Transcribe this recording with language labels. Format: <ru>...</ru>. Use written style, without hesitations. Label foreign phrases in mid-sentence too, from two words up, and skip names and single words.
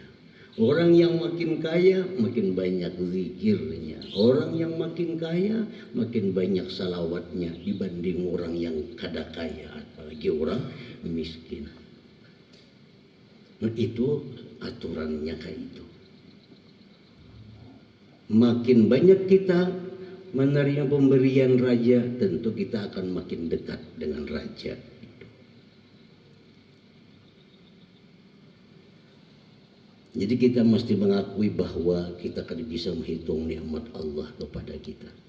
<id>Orang yang makin kaya makin banyak zikirnya.</id> <bjn>Orang yang makin kaya makin banyak salawatnya dibanding orang yang kada kaya, apalagi orang miskin. Nah, itu aturannya kayak itu.</bjn> <id>Makin banyak kita menerima pemberian raja, tentu kita akan makin dekat dengan raja. Jadi kita mesti mengakui bahwa kita kan bisa menghitung nikmat Allah kepada kita.</id>